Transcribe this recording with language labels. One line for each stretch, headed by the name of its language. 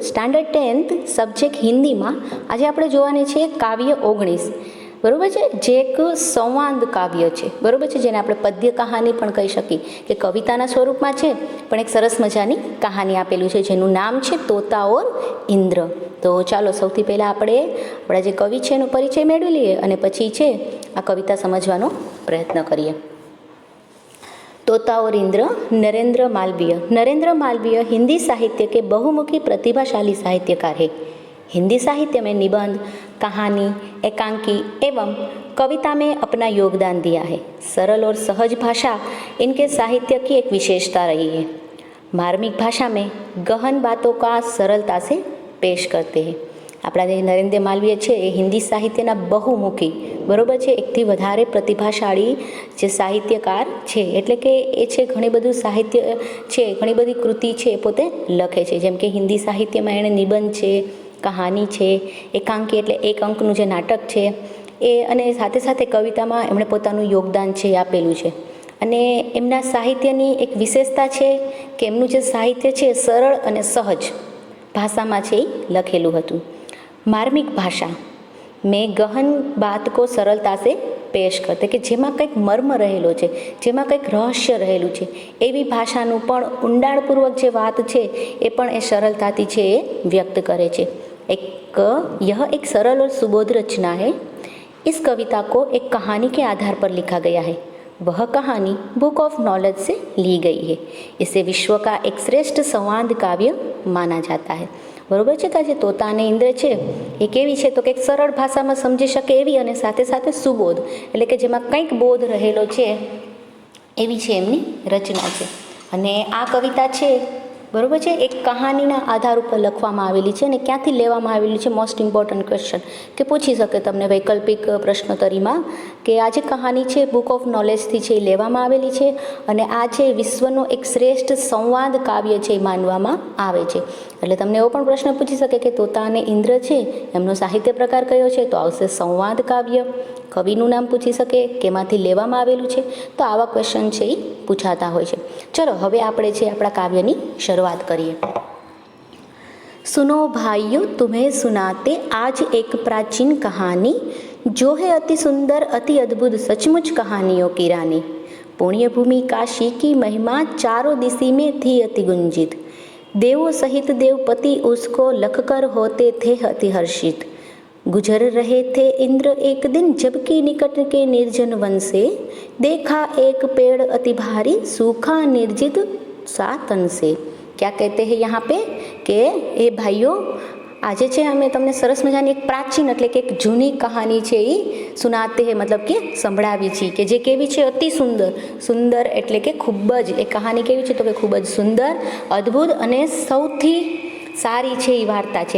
Gujarati: Standard 10th subject હિન્દીમાં આજે આપણે જોવાની છે કાવ્ય 19, બરાબર છે, જે એક સંવાદ કાવ્ય છે, બરાબર છે, જેને આપણે પદ્ય કહાની પણ કહી શકીએ કે કવિતાના સ્વરૂપમાં છે, પણ એક સરસ મજાની કહાની આપેલું છે જેનું નામ છે તોતા ઓર ઇન્દ્ર. તો ચાલો સૌથી પહેલાં આપણે આપણા જે કવિ છે એનો પરિચય મેળવી લઈએ અને પછી છે આ કવિતા સમજવાનો પ્રયત્ન કરીએ.
Hindi: तोता और इंद्र नरेंद्र मालवीय. नरेंद्र मालवीय हिंदी साहित्य के बहुमुखी प्रतिभाशाली साहित्यकार है. हिंदी साहित्य में निबंध, कहानी, एकांकी एवं कविता में अपना योगदान दिया है. सरल और सहज भाषा इनके साहित्य की एक विशेषता रही है. मार्मिक भाषा में गहन बातों का सरलता से पेश करते हैं.
Gujarati: આપણા જે નરેન્દ્ર માલવીય છે એ હિન્દી સાહિત્યના બહુમુખી, બરાબર છે, એકથી વધારે પ્રતિભાશાળી જે સાહિત્યકાર છે, એટલે કે એ છે ઘણી બધું સાહિત્ય છે, ઘણી બધી કૃતિ છે એ પોતે લખે છે. જેમ કે હિન્દી સાહિત્યમાં એણે નિબંધ છે, કહાની છે, એકાંકી એટલે એક અંકનું જે નાટક છે એ, અને સાથે સાથે કવિતામાં એમણે પોતાનું યોગદાન છે એ આપેલું છે. અને એમના સાહિત્યની એક વિશેષતા છે કે એમનું જે સાહિત્ય છે સરળ અને સહજ ભાષામાં છે એ લખેલું હતું.
Hindi: मार्मिक भाषा में गहन बात को सरलता से पेश करते,
Gujarati: કે જેમાં કંઈક મર્મ રહેલો છે, જેમાં કંઈક રહસ્ય રહેલું છે, એવી ભાષાનું પણ ઊંડાણપૂર્વક જે વાત છે એ પણ એ સરળતાથી છે એ વ્યક્ત કરે છે.
Hindi: यह एक सरल और सुबोध रचना है. इस कविता को एक कहानी के आधार पर लिखा गया है. वह कहानी बुक ऑफ नॉलेज से ली गई है. इसे विश्व का एक श्रेष्ठ संवाद काव्य माना जाता है.
Gujarati: બરાબર છે. કે જે તોતા અને ઇન્દ્ર છે એ કેવી છે તો કે એક સરળ ભાષામાં સમજી શકે એવી અને સાથે સાથે સુબોધ એટલે કે જેમાં કંઈક બોધ રહેલો છે એવી છે એમની રચના છે. અને આ કવિતા છે, બરાબર છે, એક કહાનીના આધાર ઉપર લખવામાં આવેલી છે. અને ક્યાંથી લેવામાં આવેલી છે, મોસ્ટ ઇમ્પોર્ટન્ટ ક્વેશ્ચન કે પૂછી શકે તમને વૈકલ્પિક પ્રશ્નોત્તરીમાં, કે આ જે કહાની છે બુક ઓફ નોલેજથી છે એ લેવામાં આવેલી છે. અને આ છે વિશ્વનો એક શ્રેષ્ઠ સંવાદ કાવ્ય છે એ માનવામાં આવે છે. એટલે તમને એવો પણ પ્રશ્ન પૂછી શકે કે તોતા અને ઇન્દ્ર છે એમનો સાહિત્ય પ્રકાર કયો છે, તો આવશે સંવાદ કાવ્ય. કવિનું નામ પૂછી શકે, કેમાંથી લેવામાં આવેલું છે, તો આવા ક્વેશ્ચન છે એ પૂછાતા હોય છે. ચલો હવે આપણે છે આપણા કાવ્યની શરૂઆત કરીએ.
Hindi: सुनो भाइयों, तुम्हें सुनाते आज एक प्राचीन कहानी, जो है अति सुंदर अति अद्भुत सचमुच कहानियों की रानी. पुण्य भूमि काशी की महिमा चारों दिशा में थी अति गुंजित. देवों सहित देवपति उसको लखकर होते थे अति हर्षित. गुजर रहे थे इंद्र एक दिन जबकि निकट के निर्जन वन से, देखा एक पेड़ अति भारी सूखा निर्जित सा तन से. क्या कहते हैं यहाँ पे
Gujarati: કે એ ભાઈઓ, આજે છે અમે તમને સરસ મજાની એક પ્રાચીન એટલે કે એક જૂની કહાની છે એ સુનાતે હે, મતલબ કે સંભળાવી છે, કે જે કેવી છે અતિ સુંદર. સુંદર એટલે કે ખૂબ જ, એ કહાની કેવી છે તો કે ખૂબ જ સુંદર, અદ્ભુત અને સૌથી સારી છે એ વાર્તા છે.